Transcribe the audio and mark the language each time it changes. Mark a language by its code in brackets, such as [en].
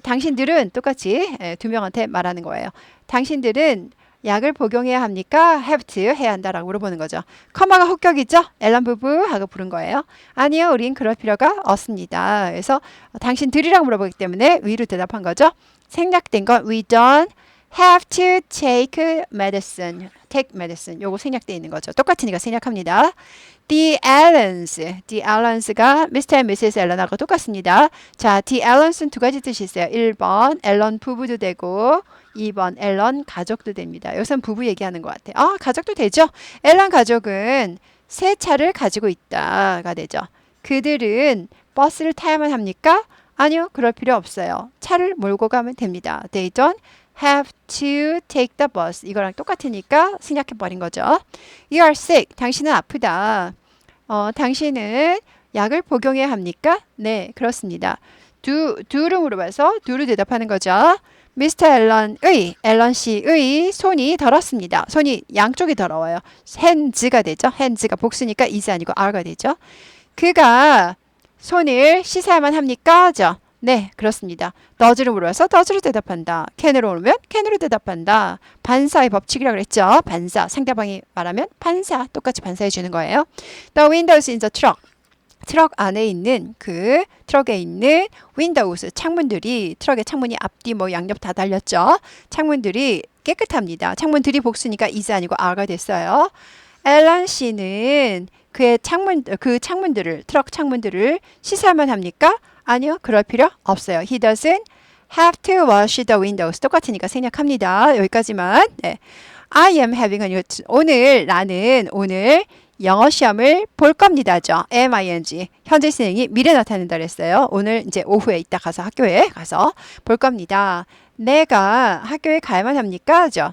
[ko] 당신들은 똑같이 두 명한테 말하는 거예요. 당신들은 약을 복용해야 합니까? have to 해야 한다라고 물어보는 거죠. 커마가 혹격이죠? 앨런 부부하고 부른 거예요. 아니요, 우린 그럴 필요가 없습니다. 그래서 당신들이라고 물어보기 때문에 we로 대답한 거죠. 생략된 건 [en] we don't have to take medicine. take medicine. [ko] 요거 생략되어 있는 거죠. 똑같으니까 생략합니다. [en] The Allens가 Mr. and Mrs. [ko] Allen하고 똑같습니다. 자, The Allens은 두 가지 뜻이 있어요. 1번 앨런 부부도 되고 2번 앨런 가족도 됩니다. 여기서는 부부 얘기하는 것 같아요. 가족도 되죠. 앨런 가족은 새 차를 가지고 있다가 되죠. 그들은 버스를 타야만 합니까? 아니요. 그럴 필요 없어요. 차를 몰고 가면 됩니다. [en] They don't have to take the bus. [ko] 이거랑 똑같으니까 생략해버린 거죠. [en] You are sick. [ko] 당신은 아프다. 당신은 약을 복용해야 합니까? 네, 그렇습니다. do를 물어봐서 do를 대답하는 거죠. 미스터 앨런 씨의 손이 더럽습니다. 손이 양쪽이 더러워요. hands가 되죠. hands가 복수니까 is 아니고 are가 되죠. 그가 손을 씻어야만 합니까? 네, 그렇습니다. does를 물어서 does로 대답한다. can으로 오면 can으로 대답한다. 반사의 법칙이라고 그랬죠. 반사. 상대방이 말하면 반사. 똑같이 반사해 주는 거예요. [en] The windows in the truck. [ko] 트럭 안에 있는 트럭에 있는 windows 창문들이 트럭의 창문이 앞뒤 뭐 양옆 다 달렸죠. 창문들이 깨끗합니다. 창문들이 복수니까 is 아니고 are가 됐어요. 앨런 씨는 그 창문들을 트럭 창문들을 씻어야만 합니까? 아니요. 그럴 필요 없어요. [en] He doesn't have to wash the windows. [ko] 똑같으니까 생략합니다. 여기까지만. 네. [en] I am having a new [ko] 나는 오늘 영어 시험을 볼 겁니다죠. MING. 현재 진행이 미래 나타낸다 그랬어요. 오늘 이제 오후에 이따 가서 학교에 가서 볼 겁니다. 내가 학교에 가야만 합니까?